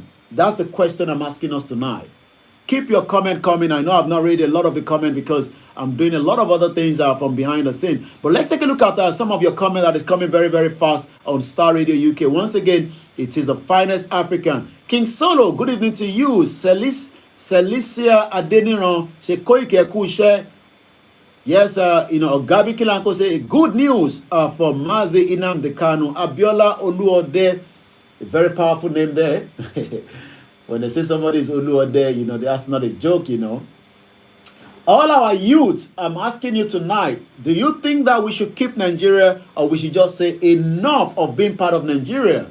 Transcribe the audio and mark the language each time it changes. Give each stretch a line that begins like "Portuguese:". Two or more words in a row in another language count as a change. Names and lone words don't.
English: That's the question I'm asking us tonight. Keep your comment coming. I know I've not read a lot of the comment because I'm doing a lot of other things from behind the scene. But let's take a look at some of your comment that is coming very, very fast on Star Radio UK. Once again, it is the finest African. King Solo, good evening to you. Celicia Adeniran, Koiki Ekushe. Yes, Gabi Kilanko say good news for Mazi Nnamdi Kanu. Abiola Oluode, a very powerful name there. When they say somebody is Oluode, that's not a joke, All our youth, I'm asking you tonight, do you think that we should keep Nigeria or we should just say enough of being part of Nigeria?